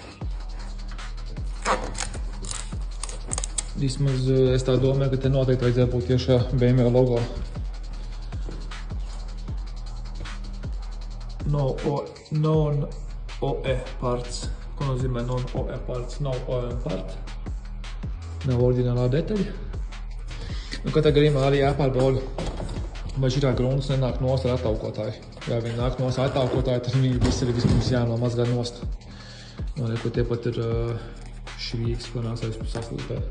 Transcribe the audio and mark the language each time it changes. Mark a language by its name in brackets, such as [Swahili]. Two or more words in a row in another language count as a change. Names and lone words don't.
[Latvian] Vismaz es tā domāju, ka te noteikti vajadzēja būt tiešā BMW logo. [English] Non-OE parts. [Latvian] Ko nozīmē [English] non-OE parts? Non-OE part. [Latvian] Nav oriģinālā detaļa. Nu, katrā gadījumā arī jāpārbauda, vai šitā grunts nenāk nost ar attaukotāju. Ja viņi nāk nost ar attaukotāju, tad viņi visi ir vispirms jānomazgā nost. Un ko tie pat ir švīgs, ko nāks saslīpēt.